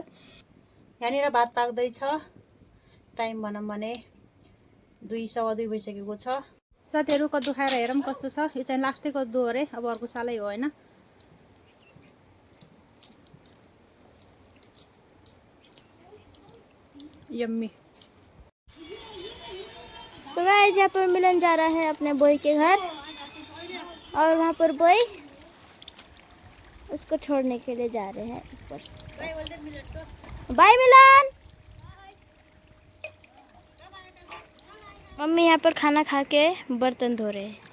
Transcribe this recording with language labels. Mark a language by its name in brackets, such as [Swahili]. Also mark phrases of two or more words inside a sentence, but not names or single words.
[Nepali] यहाँनिर भात पाक्दैछ, टाइम भनौँ भने 2:15 भइसकेको छ। साथीहरू कद्दु खाएर हेरौँ कस्तो छ। यो चाहिँ लास्टै कद्दु हो अरे, अब अर्को सालै हो होइन। यम्मी। [English] so guys [Hindi] यहाँ पर मिलन जा रहा है अपने बॉय के घर, और वहाँ पर बॉय उसको छोड़ने के लिए जा रहे हैं ऊपर से। बाय मिलन। मम्मी यहाँ पर खाना खा के बर्तन धो रहे हैं।